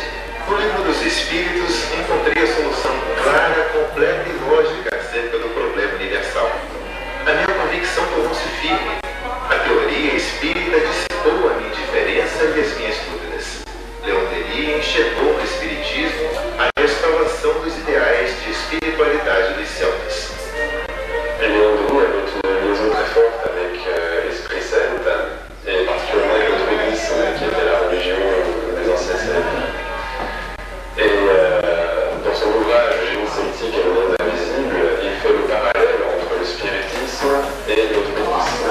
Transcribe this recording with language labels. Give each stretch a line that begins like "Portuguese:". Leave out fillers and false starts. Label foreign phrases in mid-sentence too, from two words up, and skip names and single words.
Portuguese: No Livro dos Espíritos, encontrei a solução clara, completa e lógica acerca do problema universal. A minha convicção tornou-se firme. A teoria espírita dissipou a minha indiferença e as minhas dúvidas. Leon Denis enxergou no espiritismo a restauração dos ideais de espiritualidade dos celtas.
French: Léon Denis avait une liaison très forte avec l'Esprit Saint, et particulièrement avec le druidisme, qui était la religion des anciens Celtes. Et dans son ouvrage Génie celtique et le monde invisible, il fait le parallèle entre le spiritisme et le druidisme.